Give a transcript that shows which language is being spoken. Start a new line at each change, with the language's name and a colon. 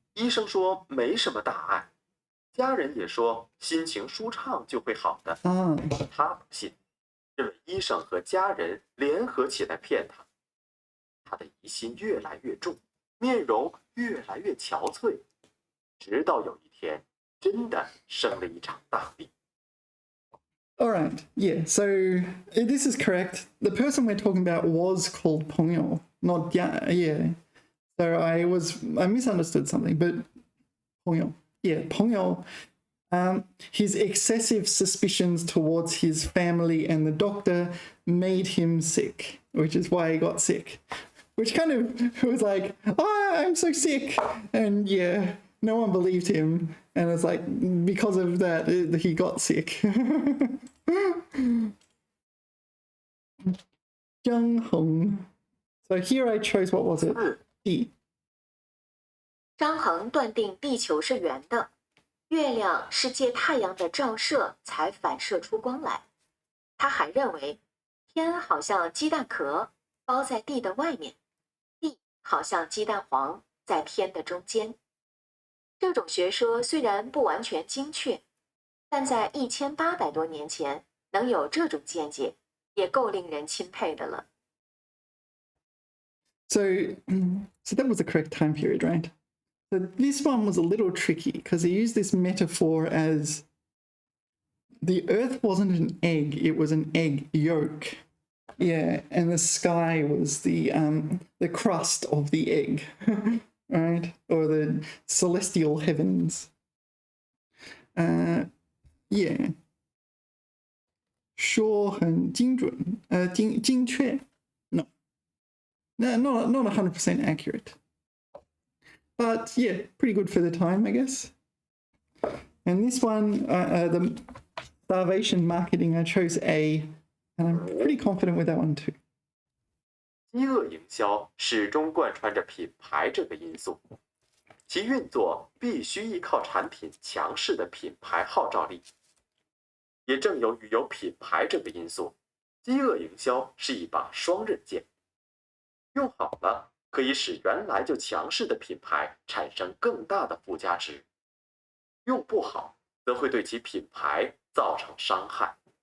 Chinese: 医生说没什么大碍，家人也说心情舒畅就会好的。他不信，认为医生和家人联合起来骗他。他的疑心越来越重，面容越来越憔悴，直到有一天，真的生了一场大病。
English: All right, yeah, so this is correct. The person we're talking about was called Pongyo, not yeah. So I misunderstood something, but Pongyo, yeah, Pongyo. His excessive suspicions towards his family and the doctor made him sick, which is why he got sick. Which kind of was like, oh, I'm so sick, and yeah, no one believed him, and it's like because of that he got sick. Zhang Heng. So here I chose, what was it? D.
Chinese: 张衡断定地球是圆的，月亮是借太阳的照射才反射出光来。他还认为，天好像鸡蛋壳包在地的外面，地好像鸡蛋黄在天的中间。这种学说虽然不完全精确，但在1800多年前能有这种见解，也够令人钦佩的了。
English: So that was the correct time period, right? So this one was a little tricky because he used this metaphor as the Earth wasn't an egg; it was an egg yolk. Yeah, and the sky was the crust of the egg, right? Or the celestial heavens. Yeah.
Chinese: 说很精准，精确
English: No, not 100% accurate. But yeah, pretty good for the time, I guess. And this one, the starvation marketing, I chose A, and I'm pretty confident with that one too.
Chinese: 饥饿营销始终贯穿着品牌这个因素，其运作必须依靠产品强势的品牌号召力。也正由于有品牌这个因素，饥饿营销是一把双刃剑，用好了可以使原来就强势的品牌产生更大的附加值，用不好则会对其品牌造成伤害。